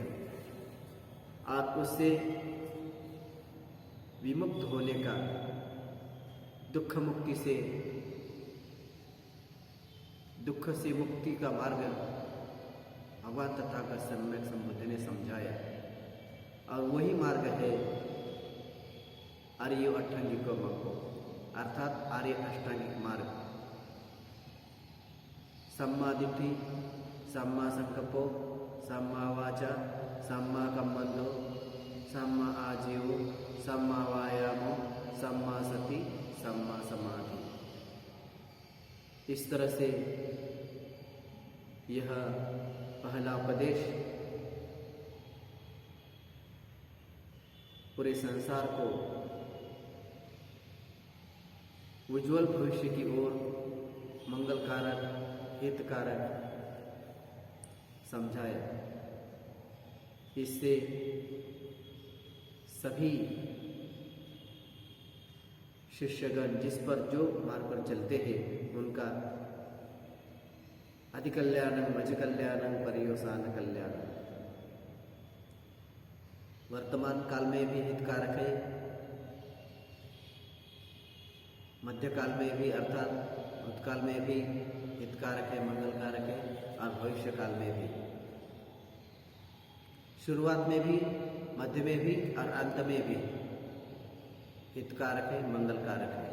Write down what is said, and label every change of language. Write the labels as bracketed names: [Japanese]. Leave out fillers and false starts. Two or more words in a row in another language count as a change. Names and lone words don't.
[Hindi] आप उससे विमुक्त होने का, दुख मुक्ति से, दुख से मुक्ति का मार्ग भगवान तथागत सम्यक संबुद्ध ने समझाया। और वही मार्ग है आर्य अष्टांगिक मार्ग, अर्थात आर्य अष्टांगिक मार्ग। [Pali] सम्मा दिट्ठि, सम्मा संकल्पो, सम्मा वाचा, सम्मा कम्मंतो, सम्मा आजीवो, सम्मा वायामो, सम्मा सति, सम्मा समाधि। [Hindi] इस तरह से यह पहला उपदेश पूरे संसार को उज्जवल भविष्य की ओर मंगलकारक, हितकारक समझाया। इससे सभी शिष्यगण जिस पर जो मार्ग पर चलते हैं उनका [Pali] अधिकल्याणं मज कल्याणं पर्यवसान कल्याणं, [Hindi] वर्तमान काल में भी हितकारक है, मध्यकाल में भी अर्थात भूतकाल में भी हितकारक है, मंगलकारक है, और भविष्य काल में भी, शुरुआत में भी, मध्य में भी और अंत में भी हितकारक है, मंगलकारक है।